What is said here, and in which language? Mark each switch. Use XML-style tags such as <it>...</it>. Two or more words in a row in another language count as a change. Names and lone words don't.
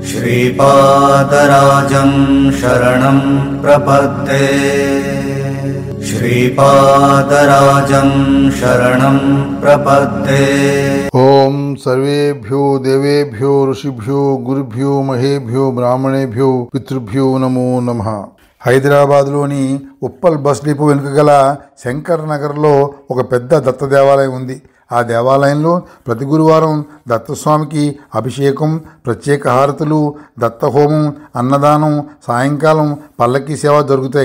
<sa>श्रीपादराजं शरणं प्रपद्ये श्रीपादराजं शरणं प्रपद्ये। ओम सर्वेभ्यो देवेभ्यो ऋषिभ्यो गुरुभ्यो महेभ्यो ब्राह्मणेभ्यो पितृभ्यो नमो नमः।</sa> <te>హైదరాబాద్లోని ఉప్పల్ బస్ డిపో వెనుక గల శంకర్ నగర్లో ఒక పెద్ద దత్త దేవాలయం ఉంది. ఆ దేవాలయంలో ప్రతి గురువారం దత్తస్వామికి అభిషేకం, ప్రత్యేక హారతులు, దత్తహోమం, అన్నదానం, సాయంకాలం పల్లకి సేవ జరుగుతాయి.</te>